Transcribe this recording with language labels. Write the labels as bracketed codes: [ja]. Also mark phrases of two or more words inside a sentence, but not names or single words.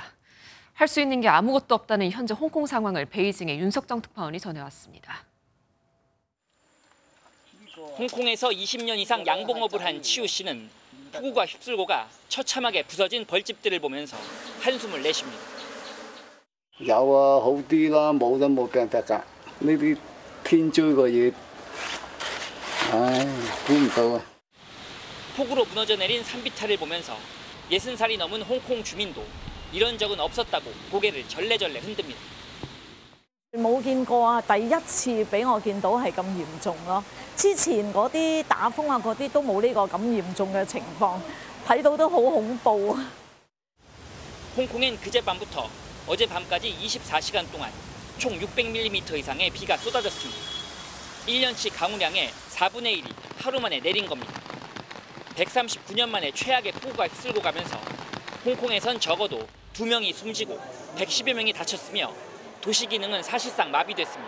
[ko] 할 수 있는 게 아무것도 없다는 현재 홍콩 상황을 베이징의 윤석정 특파원이 전해왔습니다. 홍콩에서 20년 이상 양봉업을 한 치우 씨는 폭우가 휩쓸고가 처참하게 부서진 벌집들을 보면서 한숨을 내쉽니다. [yue] 有啊，好啲啦，冇都冇辦法㗎。呢啲天災嘅嘢，唉，估唔到啊。 [ko] 폭우로 무너져 내린 산비탈을 보면서 60살이 넘은 홍콩 주민도 이런 적은 없었다고 고개를 절레절레 흔듭니다. [yue] 冇見過啊！第一次俾我見到係咁嚴重咯。之前嗰啲打風啊，嗰啲都冇呢個咁嚴重嘅情況，睇到都好恐怖啊！ [ko] 홍콩엔 그제밤부터 어젯밤까지 24시간 동안 총 600mm 이상의 비가 쏟아졌습니다. 1년치 강우량의 4분의 1이 하루 만에 내린 겁니다. 139년 만에 최악의 폭우가 휩쓸고 가면서 홍콩에선 적어도 2명이 숨지고 110여 명이 다쳤으며 도시 기능은 사실상 마비됐습니다.